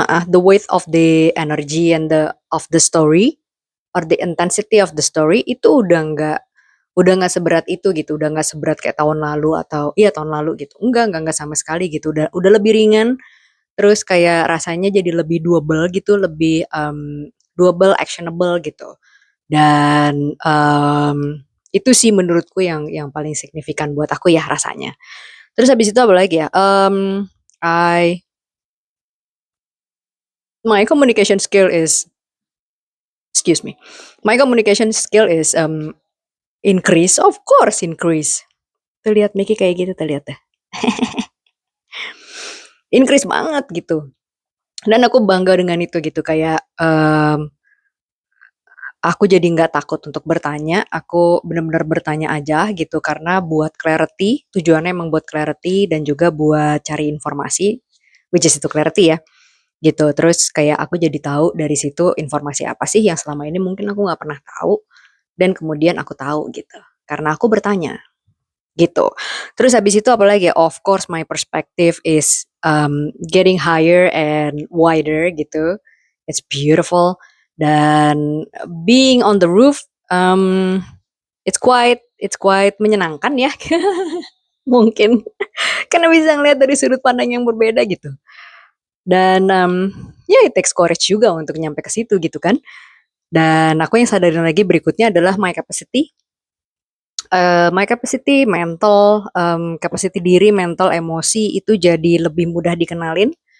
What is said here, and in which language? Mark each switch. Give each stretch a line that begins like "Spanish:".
English: the weight of the energy and the story
Indonesian: or the intensity of the story itu udah nggak seberat itu gitu, udah nggak seberat kayak tahun lalu atau iya tahun lalu gitu, enggak sama sekali gitu, udah lebih ringan, terus kayak rasanya jadi lebih doable gitu, lebih doable, actionable gitu. Dan itu sih menurutku yang paling signifikan buat aku ya rasanya. Terus habis itu apa lagi ya?
English: I my communication skill is excuse me. My communication skill is increase, of course increase.
Indonesian: Tuh lihat Miki kayak gitu, tuh lihat deh. Increase banget gitu. Dan aku bangga dengan itu gitu, kayak aku jadi nggak takut untuk bertanya, aku benar-benar bertanya aja gitu, karena buat clarity, tujuannya emang buat clarity dan juga buat cari informasi,
English: which is
Indonesian: itu clarity ya, gitu. Terus kayak aku jadi tahu dari situ informasi apa sih yang selama ini mungkin aku nggak pernah tahu, dan kemudian aku tahu gitu, karena aku bertanya gitu. Terus habis itu apalagi ya,
English: of course my perspective is getting higher and wider
Indonesian: gitu.
English: It's beautiful. Dan being on the roof, it's quite
Indonesian: menyenangkan ya. Mungkin karena bisa ngeliat dari sudut pandang yang berbeda gitu. Dan ya
English: it takes courage
Indonesian: juga untuk nyampe ke situ gitu kan. Dan aku yang sadarin lagi berikutnya adalah
English: my capacity. My capacity,
Indonesian: mental, capacity diri, mental, emosi itu jadi lebih mudah dikenalin.